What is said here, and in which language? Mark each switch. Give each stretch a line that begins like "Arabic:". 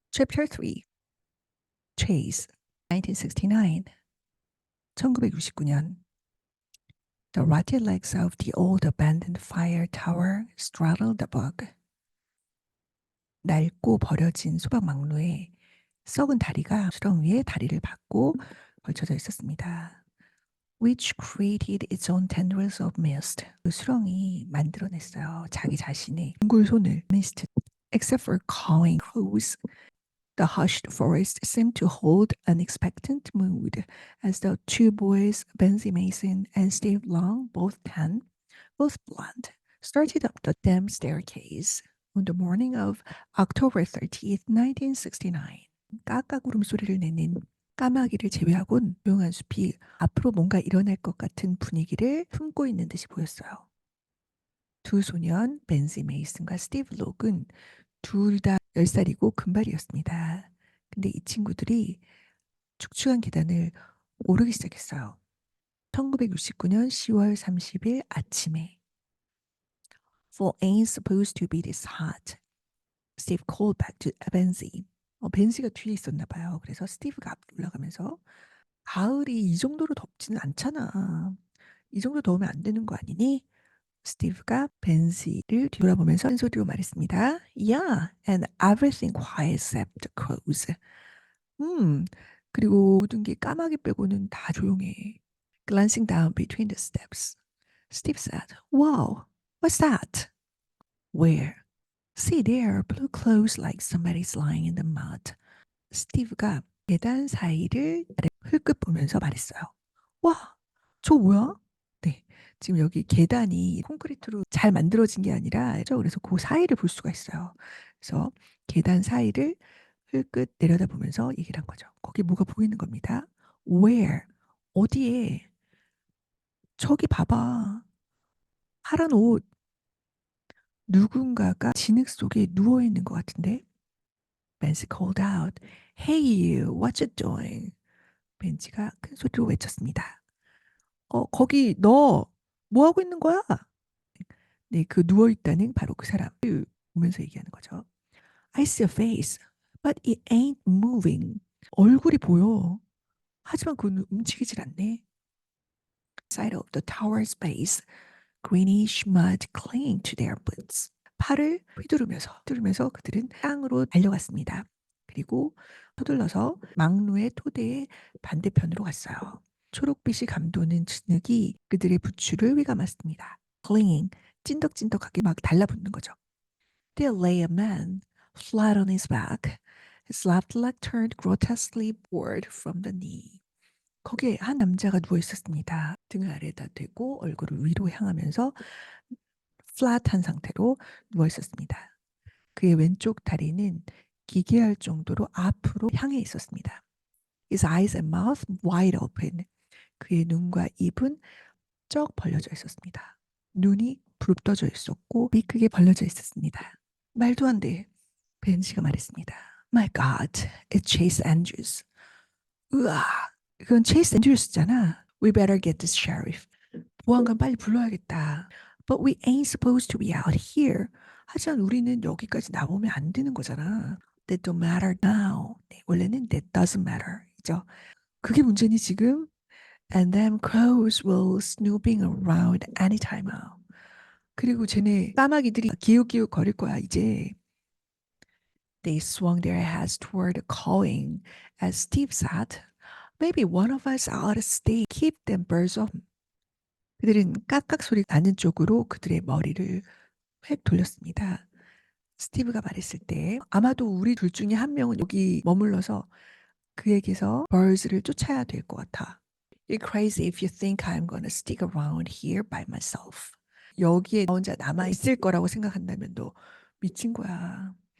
English: Chapter 3 Chase 1969 1969년 The rotted legs of the old abandoned fire tower straddled the bog.
Korean: 낡고 버려진 소방망루에 썩은 다리가 수렁 위에 다리를 받고 걸쳐져 있었습니다.
English: Which created its own tendrils of mist.
Korean: 그 수렁이 만들어냈어요. 자기 자신의 둥글손을 mist.
English: Except for cawing crows, the hushed forest seemed to hold an expectant mood, as the two boys, Benzie Mason and Steve Long, both 10, both blonde, started up the damp staircase on the morning of October 30th, 1969.
Korean: 까까구름 소리를 내는 까마귀를 제외하곤 조용한 숲이 앞으로 뭔가 일어날 것 같은 분위기를 품고 있는 듯이 보였어요. 두 소년 벤지 메이슨과 스티브 록은 둘 다 10살이고 금발이었습니다. 근데 이 친구들이 축축한 계단을 오르기 시작했어요. 1969년 10월 30일 아침에
English: Fall ain't supposed to be this hot. Steve called back to Benzie.
Korean: 벤지가 뒤에 있었나 봐요. 그래서 스티브가 앞으로 올라가면서 가을이 이 정도로 덥지는 않잖아. 이 정도 더우면 안 되는 거 아니니? 스티브가 벤시를 뒤돌아보면서 큰 소리로 말했습니다.
English: Yeah, and everything quiet except the crows.
Korean: 음, 그리고 모든 게 까마귀 빼고는 다 조용해.
English: Glancing down between the steps, Steve said, Wow, what's that? Where? See there, blue clothes like somebody's lying in the mud.
Korean: 스티브가 계단 사이를 흘끗 보면서 말했어요. 와, 저거 뭐야? 네. 지금 여기 계단이 콘크리트로 잘 만들어진 게 아니라 그래서 그 사이를 볼 수가 있어요. 그래서 계단 사이를 흘끗 내려다보면서 얘기를 한 거죠. 거기 뭐가 보이는 겁니다.
English: Where?
Korean: 어디에? 저기 봐봐. 파란 옷. 누군가가 진흙 속에 누워 있는 것 같은데?
English: 벤시 called out. Hey you, what you doing?
Korean: 벤지가 큰 소리로 외쳤습니다. 거기 너 뭐 하고 있는 거야? 네, 그 누워 있다는 바로 그 사람 보면서 얘기하는 거죠.
English: I see a face, but it ain't moving.
Korean: 얼굴이 보여. 하지만 그건 움직이질 않네.
English: Side of the tower's base, greenish mud clinging to their boots.
Korean: 팔을 휘두르면서 그들은 땅으로 달려갔습니다. 그리고 서둘러서 망루의 토대의 반대편으로 갔어요. 초록빛이 감도는 진흙이 그들의 부츠를 휘감았습니다. Clinging, 찐덕찐덕하게 막 달라붙는 거죠.
English: There lay a man, flat on his back, his left leg turned grotesquely forward from the knee.
Korean: 거기에 한 남자가 누워 있었습니다. 등을 아래에다 대고 얼굴을 위로 향하면서 플랫한 상태로 누워 있었습니다. 그의 왼쪽 다리는 기괴할 정도로 앞으로 향해 있었습니다.
English: His eyes and mouth wide open.
Korean: 그의 눈과 입은 쩍 벌려져 있었습니다. 눈이 부릅떠져 있었고 입이 크게 벌려져 있었습니다. 말도 안 돼. 벤시가 말했습니다.
English: My God, it's Chase Andrews.
Korean: 으아, 그건 체이스 앤드류스잖아.
English: We better get this sheriff.
Korean: 보안관 빨리 불러야겠다.
English: But we ain't supposed to be out here.
Korean: 하지만 우리는 여기까지 나오면 안 되는 거잖아.
English: That don't matter now.
Korean: 네, 원래는
English: that doesn't matter.
Korean: 이죠. 그게 문제니 지금?
English: And them crows will snooping around anytime now.
Korean: 그리고 쟤네 까마귀들이 기웃기웃 거릴 거야 이제.
English: They swung their heads toward the calling as Steve said, Maybe one of us ought to stay, keep them birds off.
Korean: 그들은 깍깍 소리 나는 쪽으로 그들의 머리를 획 돌렸습니다. 스티브가 말했을 때 아마도 우리 둘 중에 한 명은 여기 머물러서 그에게서 birds를 쫓아야 될 것 같아.
English: You're crazy if you think I'm gonna stick around here by myself.
Korean: 여기에 나 혼자 남아 있을 거라고 생각한다면 너 미친 거야.